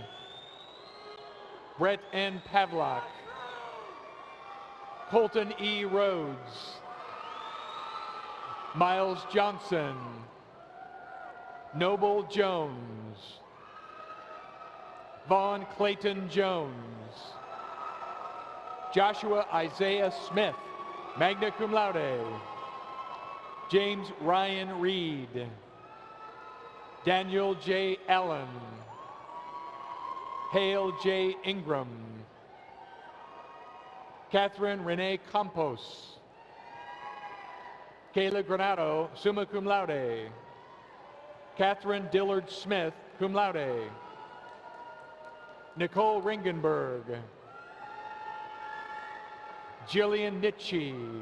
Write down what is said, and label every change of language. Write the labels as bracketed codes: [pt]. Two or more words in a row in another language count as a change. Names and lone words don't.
[en] Brett N. Pavlak. Colton E. Rhodes. Miles Johnson. Noble Jones. Vaughn Clayton Jones. Joshua Isaiah Smith, [la] magna cum laude. [en] James Ryan Reed. Daniel J. Allen. Hale J. Ingram. Catherine Renee Campos. Kayla Granado, [la] summa cum laude. [en] Catherine Dillard Smith, [la] cum laude. [en] Nicole Ringenberg. Jillian Nitchie.